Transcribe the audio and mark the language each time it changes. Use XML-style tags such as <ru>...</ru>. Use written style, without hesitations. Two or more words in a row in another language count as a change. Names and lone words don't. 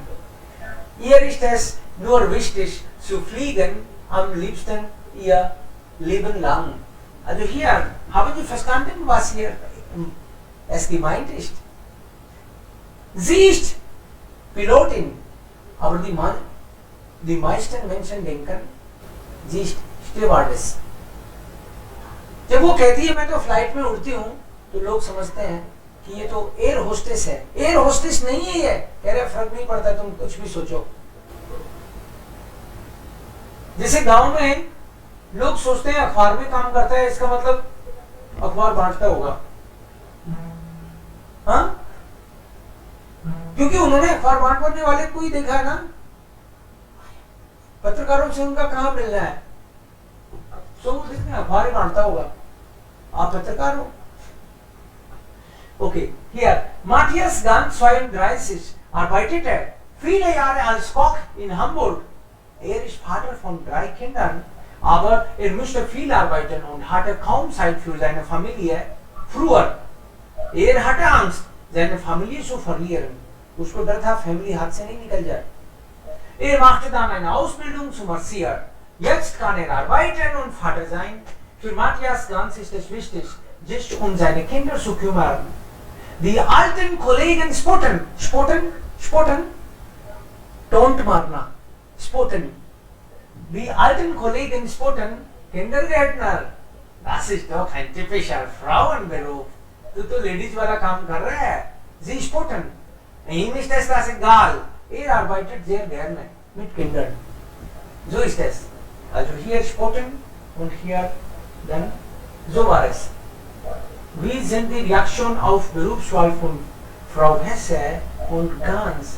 <de>Ihr ist es nur wichtig zu fliegen, am liebsten ihr Leben lang. Also hier, haben Sie verstanden, was hier es gemeint ist? Sie ist Pilotin, aber die meisten Menschen denken, sie ist Stewardess.</de> <hi>जब वो कहती है मैं तो फ्लाइट में उड़ती हूँ तो लोग समझते हैं कि ये तो</hi> <en>air hostess</en> <hi>है।</hi> <en>air hostess</en> <hi>नहीं है ये, कह रहे फर्क नहीं पड़ता, तुम कुछ भी सोचो। जैसे गांव में लोग सोचते हैं अखबार में काम करता है, इसका मतलब अखबार बांटता होगा, हाँ? क्योंकि उन्होंने अखबार बांटने वाले को ही देखा है ना, पत्रकारों से उनका कहाँ मिलना है, सो वो देखते हैं अखबार ही बांटता होगा, आप पत्रकार हो।</hi> <de>Okay, hier, Matthias ganz 32 arbeitete viele Jahre als Koch in Hamburg. Er ist Vater von 3 Kindern, aber er musste viel arbeiten und hatte kaum Zeit für seine Familie. Früher, er hatte Angst, seine Familie zu verlieren.</de> <hi>उसको डर था फैमिली हाथ से नहीं निकल जाए।</hi> <de>Er machte dann eine Ausbildung zum Erzieher. Jetzt kann er arbeiten und Vater sein. Für Matthias Ganz ist es wichtig, sich um seine Kinder zu kümmern. Die alten Kollegen spotten, don't marna, spotten. Die alten Kollegen spotten, Kindergärtner. Das ist doch ein typischer Frauenberuf.</de> <hi>Du Ladies वाला काम कर रहा है.</hi> <de>Sie spotten. Ihm ist es das egal. Er arbeitet sehr gerne mit Kindern. So ist es. Also hier spotten und hier dann so war es. Wie sind die Reaktionen auf Berufswahl von Frau Hesse und Ganz?</de>